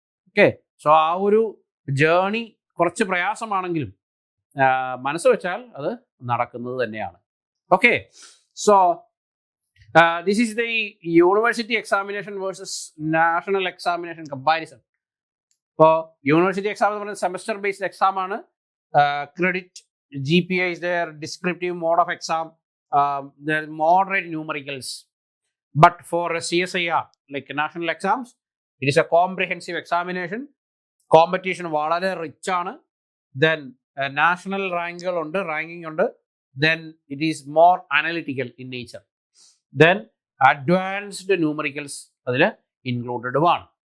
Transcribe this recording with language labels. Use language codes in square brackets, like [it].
[ml] Okay, so ആ ഒരു journey കുറച്ച് പ്രയാസമാണെങ്കിലും മനസ്സ് വെച്ചാൽ അത് നടക്കുന്നത് തന്നെയാണ്. [en] Okay, so this is the university examination versus national examination comparison. [ml] ഇപ്പോൾ യൂണിവേഴ്സിറ്റി എക്സാം എന്ന് പറയുന്നത് സെമസ്റ്റർ ബേസ്ഡ് എക്സാം ആണ്. [en] Credit, GPA is their descriptive mode of exam. There are moderate numericals. But for a CSIR, like national exams, it is a comprehensive examination. [ml] Competition വളരെ rich ആണ്. [en] Then national ranking ഉണ്ട്. Then it is more analytical in nature. Then advanced numericals അതിൽ included ആണ്.